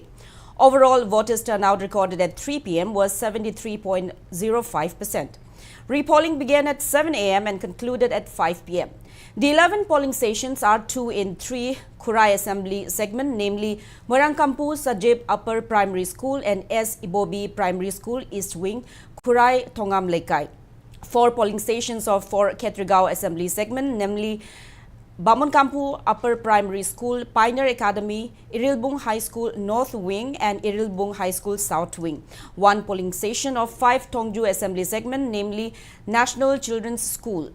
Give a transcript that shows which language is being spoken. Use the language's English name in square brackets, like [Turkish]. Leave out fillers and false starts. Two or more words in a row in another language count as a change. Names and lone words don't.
[English] Overall, voters' turnout recorded at 3 p.m. was 73.05%. Repolling began at 7 a.m. and concluded at 5 p.m. The 11 polling stations are 2 in 3 Kurai Assembly segment, namely Moirangkampu Sajib Upper Primary School and S. Ibobi Primary School East Wing, Kurai Thongam Lekai. 4 polling stations of 4 Khetrigao Assembly segment, namely Bamonkampu Upper Primary School, Pioneer Academy, Irilbung High School North Wing and Irilbung High School South Wing. 1 polling station of 5 Tongju Assembly segment, namely National Children's School.